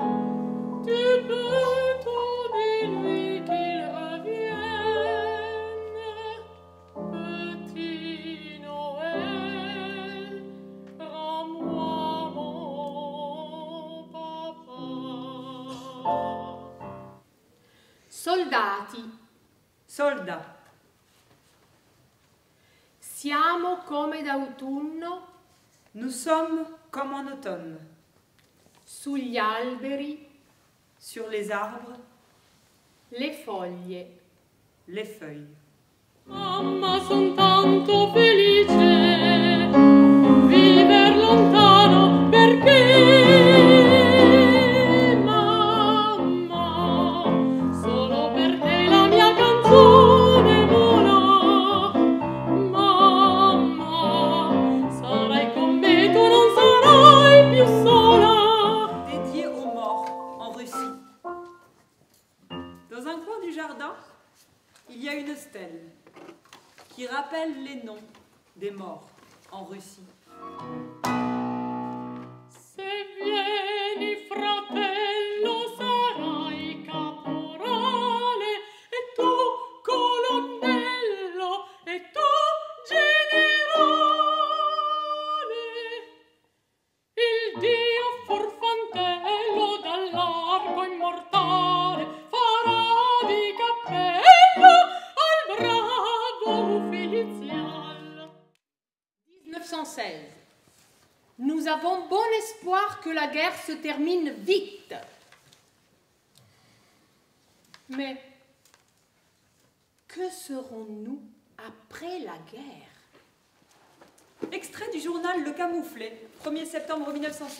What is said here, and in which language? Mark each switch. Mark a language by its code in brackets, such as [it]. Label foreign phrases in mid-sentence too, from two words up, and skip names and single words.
[fr] Tu peux tout dis-lui qu'il revienne. Petit Noël, rends-moi mon papa. [it] Soldati, [fr] Soldats, [it] siamo come d'autunno [fr] nous sommes comme en automne, [it] sugli alberi, [fr] sur les arbres, [it] le foglie. [fr] les feuilles. [it] Mamma, son tanto felice, viver lontano perché, mamma, solo per te la mia canzone vola. Mamma, sarai con me, tu non sarai più sola. [fr] Dédié aux morts en Russie. Dans un coin du jardin, il y a une stèle qui rappelle les noms des morts en Russie. [it] Se vieni, fratello, sarai caporale, e tu colonnello, e tu generale. Il Dio forfantello dall'arco immortale farà di cappello al bravo ufficial. [fr] 1916. Nous avons bon espoir que la guerre se termine vite. Mais Que serons-nous après la guerre? Extrait du journal Le Camouflet, 1er septembre 1916.